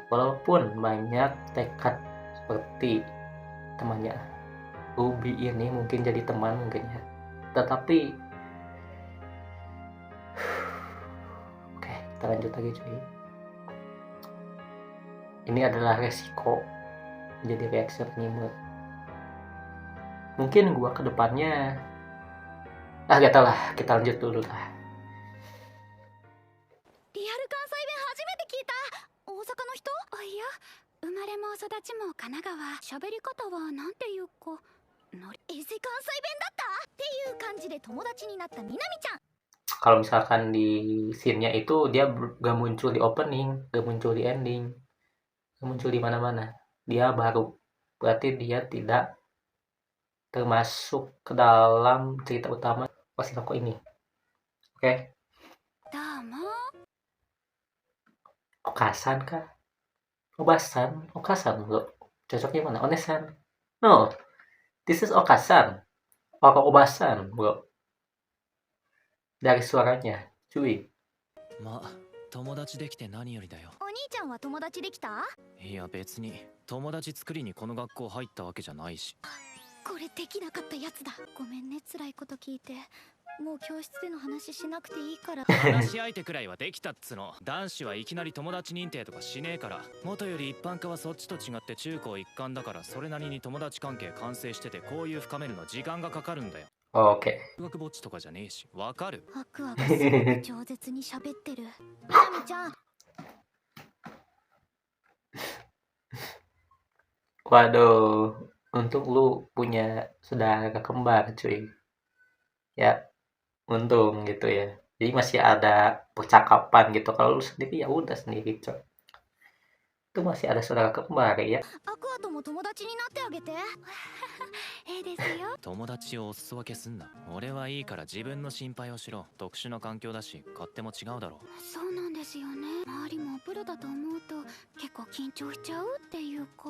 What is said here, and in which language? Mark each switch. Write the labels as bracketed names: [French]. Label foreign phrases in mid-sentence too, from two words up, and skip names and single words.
[Indonesian] Walaupun banyak tekad seperti temannya Ruby ini mungkin jadi teman mungkin ya, tetapi oke, kita lanjut lagi cuy. Ini adalah resiko menjadi reaction anime. Mungkin gua kedepannya gak tau lah, kita lanjut dulu lah. [Japanese] リアル関西弁初めて聞いた。大阪の人？あ、いや、生まれも育ちも神奈川。喋り方はなんていうか、関西弁だったっていう感じで友達になったみなみちゃん。 [Indonesian] Kalau misalkan di scene-nya itu dia gak muncul di opening, gak muncul di ending, gak muncul di mana-mana, dia baru, berarti dia tidak termasuk ke dalam cerita utama Oshinoko ini. Oke? Okasan kah? Obasan? Okasan bro? Cocoknya mana? Onesan? [English] No, this is Okasan. Obasan bro. [Indonesian] dari suaranya, cuy. [Japanese] まあ友達できて何よりだよ。お兄ちゃんは友達できた？いや別に友達作りにこの学校入ったわけじゃないし。これできなかったやつだ。ごめんね、辛いこと聞いて。もう教室での話しなくていいから。話し相手くらいはできたっつの。男子はいきなり友達認定とかしねえから。元より一般化はそっちと違って中高一貫だから、それなりに友達関係完成してて、こういう深めるの時間がかかるんだよ。 [Indonesian] Oke. [Japanese] 中学ぼっちとかじゃねえし、わかる？アクアがすごく饒舌に喋ってる。ナミちゃん。 [Indonesian] Waduh, untung lu punya saudara kembar, cuy. Ya, untung gitu ya. Jadi masih ada percakapan gitu. Kalau lu sendiri ya udah sendiri, coy. Itu masih ada saudara kembar ya. [Japanese] アクアとも友達になってあげて。ええですよ。友達をお裾分けすんな。俺はいいから自分の心配をしろ。特殊な環境だし、勝手も違うだろ。そうなんですよね。周りもプロだと思うと結構緊張しちゃうっていうか。